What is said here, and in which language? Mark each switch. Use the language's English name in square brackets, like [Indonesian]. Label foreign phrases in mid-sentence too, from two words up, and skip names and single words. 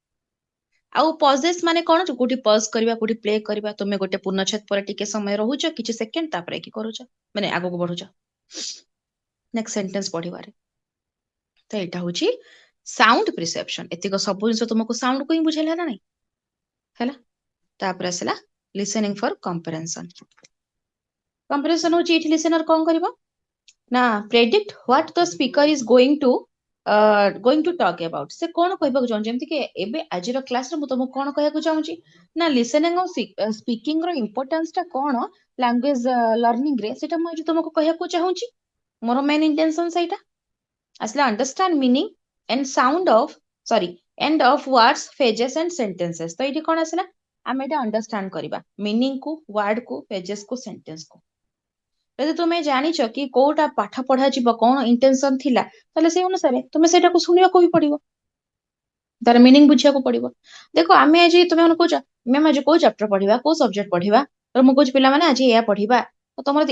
[Odia] ଆଉ ପଜେସ୍ ମାନେ କଣ କୋଉଠି ପଜ କରିବା କୋଉଠି ପ୍ଲେ କରିବା ତୁମେ ଗୋଟେ ପୂର୍ଣ୍ଣଚ୍ଛେଦ ପରେ ଟିକେ ସମୟ ରହୁଛ କିଛି ସେକେଣ୍ଡ ତାପରେ କି କରୁଛ ମାନେ ଆଗକୁ ବଢୁଛ [English] next sentence [Odia] ପଢିବାରେ ତ ଏଇଟା ହଉଛି [English] sound perception [Odia] ଏତିକ ସବୁ ଜିନିଷ ତୁମକୁ ସାଉଣ୍ଡ କୁ ହିଁ ବୁଝେଇଲା ନା ନାଇଁ ହେଲା ତାପରେ ଆସିଲା [English] listening for comprehension comprehension [Odia] ହଉଛି ଏଠି listener କଣ କରିବ ନା [English] predict what the speaker is going to talk about [Odia] ସେ କଣ କହିବାକୁ ଚାହୁଁଛି ଯେମିତି କି ଏବେ ଆଜିର କ୍ଲାସରେ ମୁଁ ତମକୁ କଣ କହିବାକୁ ଚାହୁଁଛି ନା listening ଆଉ speaking ର ଇମ୍ପୋର୍ଟାନ୍ସ ଟା କଣ [English] language learning [Odia] ରେ ସେଟା ମୁଁ ଆଜି ତମକୁ କହିବାକୁ ଚାହୁଁଛି ମୋର [English] main intention [Odia] ସେଇଟା ଆସିଲା [English] understand meaning and sound of end of words phrases and sentences [Odia] ତ ଏଇଠି କଣ ଆସିଲା ଆମେ ଏଟା ଅଣ୍ଡରଷ୍ଟାଣ୍ଡ କରିବା ମିନିଂ କୁ ୱାର୍ଡ କୁ ପେଜେସ କୁ ସେଣ୍ଟେନ୍ସ କୁ ଯଦି ତୁମେ ଜାଣିଛ କି କୋଉଟା ପାଠ ପଢାଯିବ କଣ ଇଣ୍ଟେନସନ ଥିଲା ତାହେଲେ ସେଇ ଅନୁସାରେ ତୁମେ ସେଇଟାକୁ ଶୁଣିବାକୁ ବି ପଡିବ ତାର ମିନିଂ ବୁଝିବାକୁ ପଡିବ ଦେଖ ଆମେ ଆଜି ତୁମେ ମାନେ କହୁଛ ମ୍ୟାମ ଆଜି କୋଉ ଚାପ୍ଟର ପଢିବା କୋଉ ସବଜେକ୍ଟ ପଢିବା ତ ମୁଁ କହୁଛି ପିଲାମାନେ ଆଜି ଏୟା ପଢିବା ତ ତମର ଯଦି